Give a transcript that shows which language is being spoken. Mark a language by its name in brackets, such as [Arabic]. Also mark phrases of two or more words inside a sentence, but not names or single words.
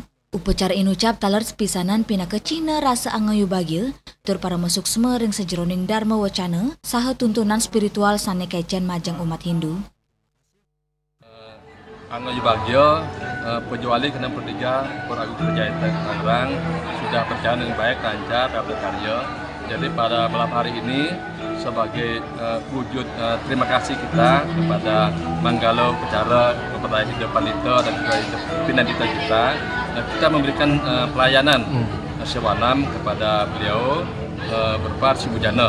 [Balinese] Upacara inucap talar sepisanan pina ke cihna rasa angayu bagil tur para masuk semering sejeroning dharma wacana saha tuntunan spiritual sane kecen majang umat Hindu. Angayu bagil [Indonesian] Pujo Wali ke-6 Pura Agung Kertajaya Tangerang sudah berjalan dengan baik, lancar, berkarya. Jadi pada malam hari ini sebagai wujud terima kasih kita kepada Manggalo Pecara, kepada Hidup Pandita dan juga Hidup Pinandita kita memberikan pelayanan sewanam kepada beliau berupa Resi Bojana.